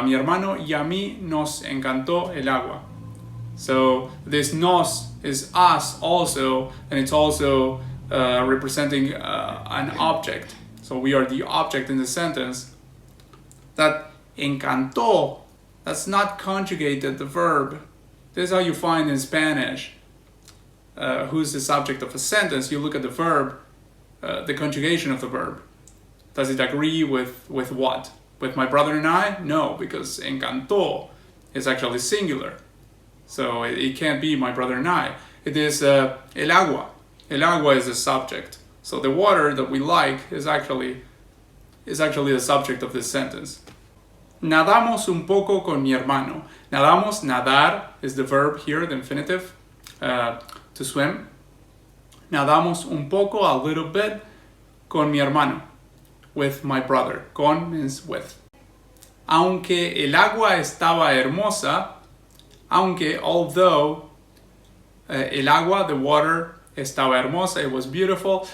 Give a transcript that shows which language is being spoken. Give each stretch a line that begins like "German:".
Spanish: A mi hermano y a mí nos encantó el agua.
English: So this nos is us also, and it's also representing an object. So we are the object in the sentence. That encantó That's not conjugated, the verb. This is how you find in Spanish who's the subject of a sentence. You look at the verb, the conjugation of the verb. Does it agree with what? With my brother and I? No, because encantó is actually singular. So it can't be my brother and I. It is
Spanish: el agua. El agua
English: is the subject. So the water that we like is actually the subject of this sentence.
Spanish: Nadamos un poco con mi hermano.
English: Nadamos, nadar is the verb here, the infinitive, to swim.
Spanish: Nadamos un poco,
English: a little bit,
Spanish: con mi hermano,
English: with my brother.
Spanish: Con
English: means with.
Spanish: Aunque el agua estaba hermosa,
English: although
Spanish: el agua,
English: the water,
Spanish: estaba hermosa,
English: it was beautiful.